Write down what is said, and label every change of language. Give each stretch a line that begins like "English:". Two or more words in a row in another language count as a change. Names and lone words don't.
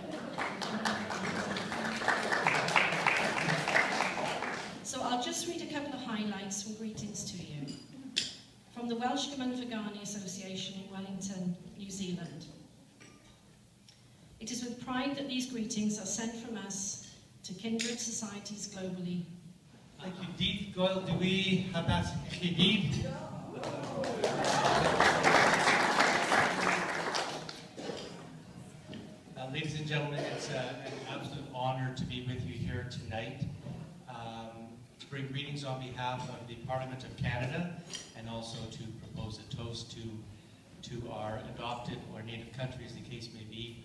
English: So I'll just read a couple of highlights from greetings to you. From the Welsh Gymraeg Association in Wellington, New Zealand. It is with pride that these greetings are sent from us to kindred societies globally. Thank you.
Welsh: Dydd Gŵyl dwi hapus I chi gyd.
English: Ladies and gentlemen, it's an absolute honor to be with you here tonight. To bring greetings on behalf of the Parliament of Canada and also to propose a toast to our adopted or native countries, the case may be.